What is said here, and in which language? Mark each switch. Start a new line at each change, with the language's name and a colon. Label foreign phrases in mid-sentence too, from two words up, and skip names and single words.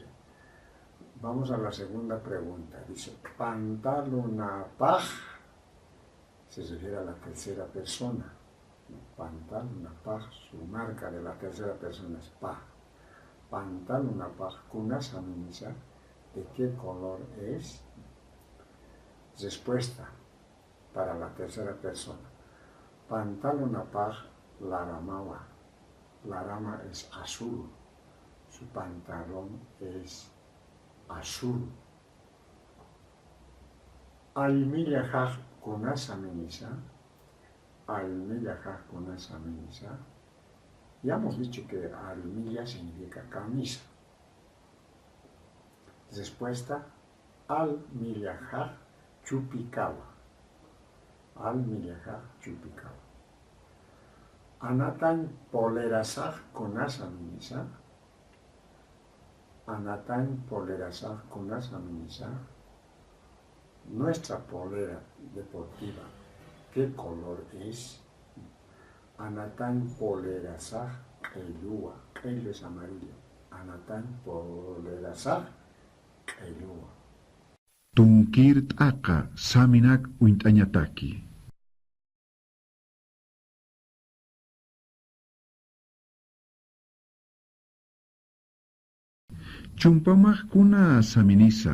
Spanish: Vamos a la segunda pregunta, dice, pantalonapaj, se refiere a la tercera persona. Pantalonapaj, su marca de la tercera persona es pa.
Aymara: Pantalonapaj kunasaminisa,
Spanish: ¿de qué color es? Respuesta para la tercera persona.
Aymara: Pantalonapaj laramawa.
Spanish: Larama es azul. Su pantalón es azul.
Aymara: Almillajaj kunasaminisa. Almillajaj kunasaminisa.
Spanish: Ya hemos dicho que almilla significa camisa. Respuesta:
Aymara: almillajaj chupikawa. Almillajaj chupikawa. Anatan polerasaj kunasaminisa. Anatan polerasaj kunasaminisa.
Spanish: Nuestra polera deportiva, ¿qué color es?
Aymara: Anatan polerasaj qeylua.
Spanish: Qeylu es amarillo.
Aymara: Anatan polerasaj qeylua. Tunkirt aka saminak uintañataki. Chumpamaj kuna saminisa.